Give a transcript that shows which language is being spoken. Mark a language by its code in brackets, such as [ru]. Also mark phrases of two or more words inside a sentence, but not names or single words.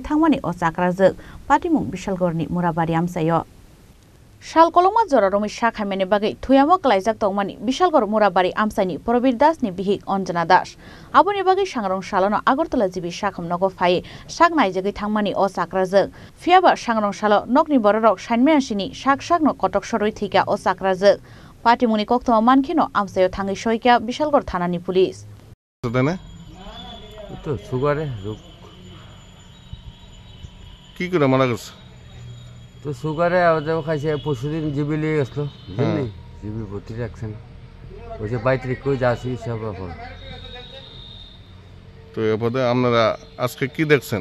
[trp] Thangmani o Chakrajwk Patimung Bishalgarhni Murabari Amchaio Shal kolongma jora romi Sakhameni bagui thuyamo klaijak tongmani Bishalgarh Murabari Amchaini Probir dasni bihik Anjana das aboni bagui Sangrongsalo Agartala jibi Sakham Nogo Phaiwi Naijagwi Thangmani o Chakrajwk phiaba Sangrongsalo nokni bororok sainmeasini Saksakno kotok soroi thika o Chakrajwk Patimungni koktoma mankhino Amchaio thangi soika Bishalgarh thanani pulis [bn] তো সুগারে রোগ কি করে মারা গেছে তো সুগারে আমাদের খাইছে পরশুদিন জিবি লিয়ে গেছিল বুঝলি জিবি ভর্তি রাখছেন ওই যে 22 তারিখ কই যাচ্ছি সব ব্যাপার তো এরপরে আপনারা আজকে কি দেখছেন